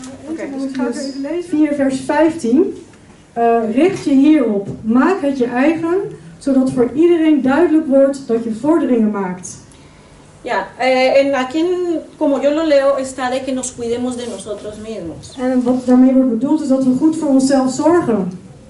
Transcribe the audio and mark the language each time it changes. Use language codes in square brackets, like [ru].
[nl] Oké, dus ik ga het even lezen. 4 vers 15. Richt je hierop, maak het je eigen, zodat voor iedereen duidelijk wordt dat je vorderingen maakt. [es] Ya, aquí, como yo lo leo, está de que nos cuidemos de nosotros mismos. [nl] En wat daarmee wordt bedoeld is dat we goed voor onszelf zorgen.